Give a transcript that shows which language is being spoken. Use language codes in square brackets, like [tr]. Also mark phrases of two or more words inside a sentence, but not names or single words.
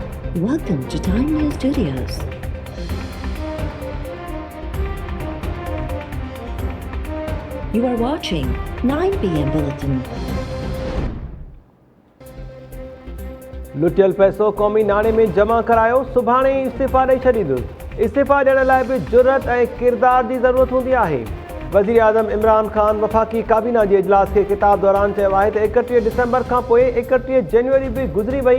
[en] Welcome to Time News Studios. You are watching 9 p.m. Bulletin. [sd] लुटियल पैसो क़ौमी नाणे में जमा करायो, सुभाणे इस्तीफ़ा ॾेई छॾींदुसि। इस्तीफ़ा ॾियण लाइ बि जुरत ऐं किरदार जी ज़रूरत हूंदी आहे। वज़ीर आज़म इमरान ख़ान वफ़ाक़ी काबीना जे इजलास खे ख़िताब दौरान चयो आहे त 31 डिसेंबर खां पोइ 31 जनवरी बि गुज़री वई।